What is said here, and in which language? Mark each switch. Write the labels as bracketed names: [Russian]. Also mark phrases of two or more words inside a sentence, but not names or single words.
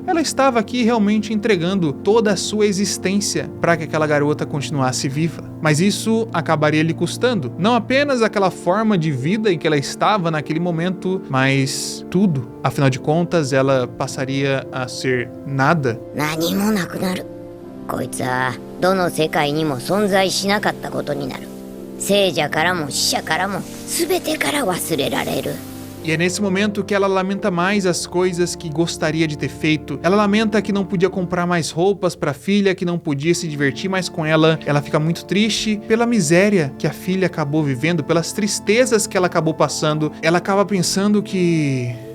[Portuguese] Ela estava aqui realmente entregando toda a sua existência para que aquela garota continuasse viva. Mas isso acabaria lhe custando, não apenas aquela forma de vida em que ela estava naquele momento, mas tudo. Afinal de contas, ela passaria a ser nada. [Japanese] 何もなくなる。こいつはどの世界にも存在しなかったことになる。生者からも死者からも全てから忘れられる。 [Portuguese] E é nesse momento que ela lamenta mais as coisas que gostaria de ter feito. Ela lamenta que não podia comprar mais roupas para a filha, que não podia se divertir mais com ela. Ela fica muito triste pela miséria que a filha acabou vivendo, pelas tristezas que ela acabou passando. Ela acaba pensando que...